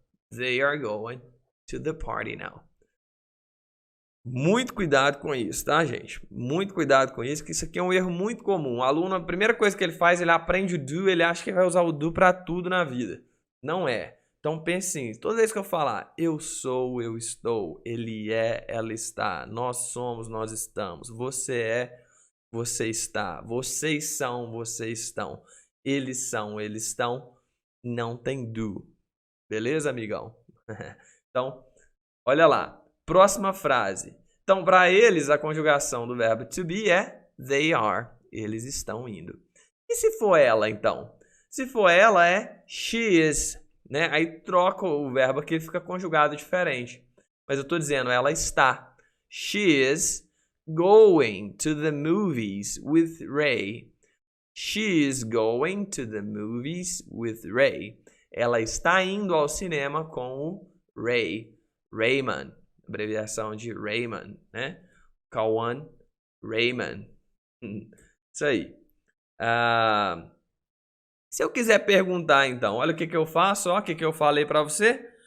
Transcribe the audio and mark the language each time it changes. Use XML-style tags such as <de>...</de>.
<en>They are going to the party now.</en> <pt>Muito cuidado com isso, tá, gente? Muito cuidado com isso, que isso aqui é um erro muito comum. O aluno, a primeira coisa que ele faz, ele aprende o do, ele acha que vai usar o do para tudo na vida. Não é. Então pense assim, toda vez que eu falar eu sou, eu estou, ele é, ela está, nós somos, nós estamos, você é, você está, vocês são, vocês estão, eles são, eles estão, não tem do. Beleza, amigão? Então, olha lá. Próxima frase. Então, para eles, a conjugação do verbo to be é</pt> <en>they are.</en> <pt>Eles estão indo. E se for ela, então? Se for ela, é</pt> <en>she is.</en> <pt>Né? Aí troca o verbo aqui, ele fica conjugado diferente. Mas eu estou dizendo, ela está.</pt> <en>She is going to the movies with Ray. She is going to the movies with Ray.</en> <pt>Ela está indo ao cinema com o Ray. Raymond. Abreviação de Raymond, né? Kawan Raymond. Isso aí. Se eu quiser perguntar, então, olha o que eu faço, ó, o que eu falei para você.</pt>